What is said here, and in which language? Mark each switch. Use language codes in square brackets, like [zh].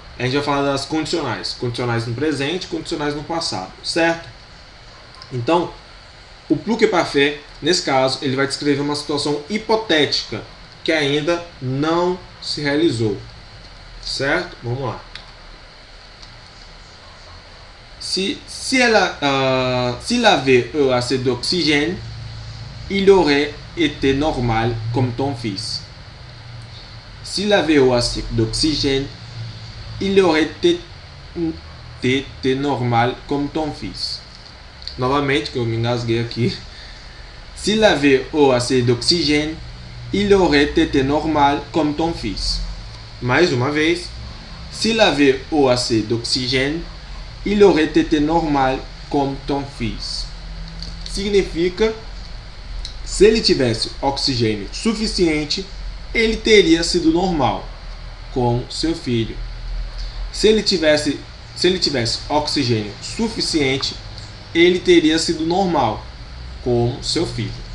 [pt] A gente vai falar das condicionais. Condicionais no presente, condicionais no passado. Certo? Então, o plus que parfait, nesse caso, ele vai descrever uma situação hipotética que ainda não se realizou. Certo? Vamos lá. [fr] S'il avait eu assez d'oxygène, il aurait été normal comme ton fils. S'il avait eu assez d'oxygène, il aurait été normal comme ton fils. [pt] Novamente, que eu me engasguei aqui. [fr] S'il avait eu assez d'oxygène, il aurait été normal comme ton fils. [pt] Mais uma vez. [fr] S'il avait eu assez d'oxygène, il aurait été normal comme ton fils. [pt] Significa, se ele tivesse oxigênio suficiente, ele teria sido normal, com seu filho. Se ele tivesse oxigênio suficiente, ele teria sido normal, com seu filho.